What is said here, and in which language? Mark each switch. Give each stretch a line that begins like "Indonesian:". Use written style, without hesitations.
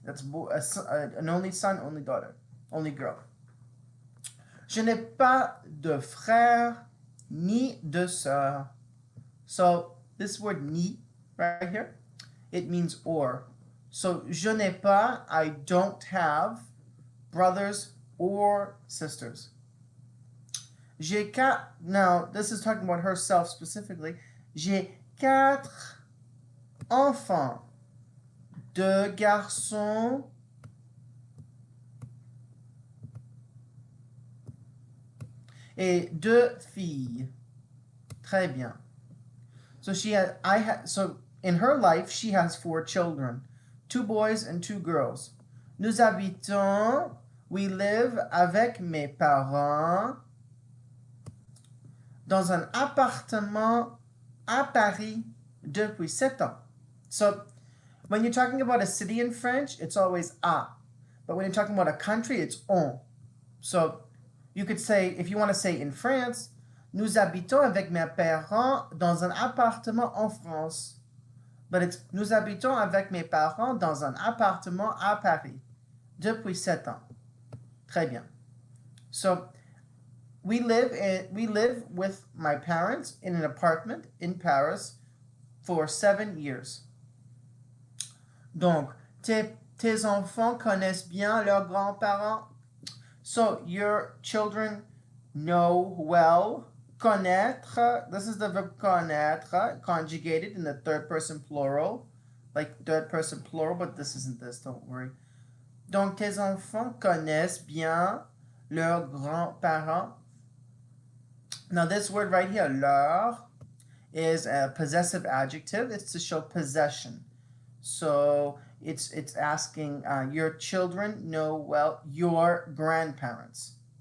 English: That's an only son, only daughter, only girl.
French: Je n'ai pas de frère ni de sœur.
English: So, this word ni right here, it means or. So,
French: je n'ai pas,
English: I don't have brothers or sisters.
French: J'ai quatre,
English: now this is talking about herself specifically.
French: J'ai 4 enfants, 2 garçons et 2 filles. Très bien.
English: So so in her life she has 4 children, 2 boys and 2 girls.
French: Nous habitons,
English: we live
French: avec mes parents dans un appartement à Paris depuis 7 ans.
English: So when you're talking about a city in French, it's always a. But when you're talking about a country, it's on. So you could say, if you want to say in France,
French: nous habitons avec mes parents dans un appartement en France.
English: But it's
French: nous habitons avec mes parents dans un appartement à Paris depuis 7 ans. Très bien.
English: So we live with my parents in an apartment in Paris for 7 years.
French: Donc, tes enfants connaissent bien leurs grands-parents.
English: So, your children know well. Connaître, this is the verb connaître, conjugated in the third person plural. Like third person plural, but this isn't this, don't worry. Donc, tes enfants connaissent bien leurs grands-parents. Now, this word right here, leur, is a possessive adjective. It's to show possession. So it's asking your children know well your grandparents.